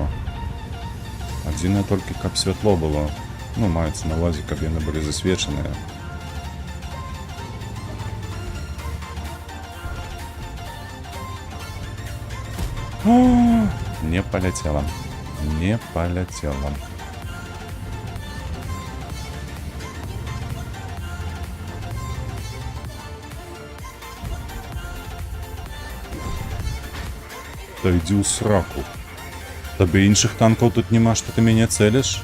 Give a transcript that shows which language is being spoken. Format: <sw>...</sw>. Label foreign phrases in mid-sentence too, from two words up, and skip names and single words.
<be>Адзінае толькі, каб святло было. Ну, маецца на ўвазе, каб яны былі засвечаныя. Не поляцела. Не поляцела.</be> <uk>Та йди у сраку. Табе інших танків тут нема, що ти мене целиш?</uk>